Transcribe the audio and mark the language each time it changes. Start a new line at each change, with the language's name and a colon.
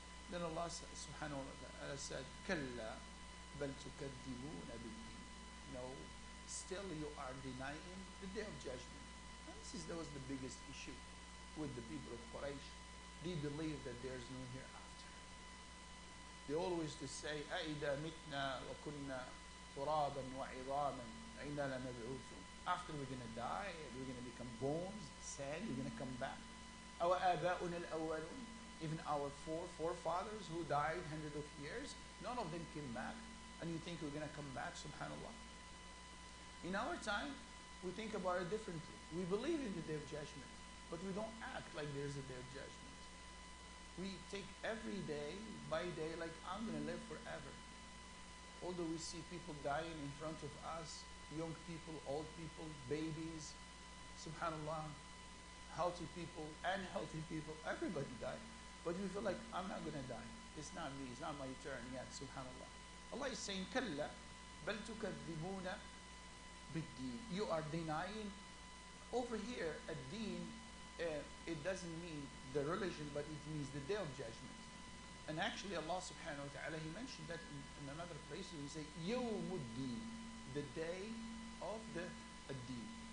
English: Then Allah subhanahu wa ta'ala said,
Arabic: كَلَّا بَلْ تُكَذِّبُونَ بِالدِّينِ.
English: No, still you are denying the day of judgment. And that was the biggest issue with the people of Quraysh. They believe that there is no hereafter. They always to say,
Arabic: أَإِذَا مِتْنَا وَكُنَّا تُرَابًا وَعِظَامًا أَإِنَّا لَمَبْعُوثُونَ.
English: After we're going to die, we're going to become bones, sand, we're going to come back. Our
Arabic: آباؤنا الأولون,
English: even our forefathers who died hundreds of years, none of them came back. And you think we're going to come back, subhanallah. In our time, we think about it differently. We believe in the day of judgment, but we don't act like there's a day of judgment. We take every day by day like I'm going to live forever. Although we see people dying in front of us, young people, old people, babies, subhanallah, healthy people, unhealthy people, everybody died. But we feel like, I'm not going to die. It's not me, it's not my turn yet, subhanallah. Allah is saying,
Arabic: كَلَّا بَلْ تُكَذِّبُونَ بِالدِّينِ.
English: You are denying. Over here, ad-deen, it doesn't mean the religion, but it means the day of judgment. And actually, Allah subhanahu wa ta'ala, He mentioned that in another place. He said,
Arabic: يَوْمُ الدِّينِ,
English: the day of the ad-deen.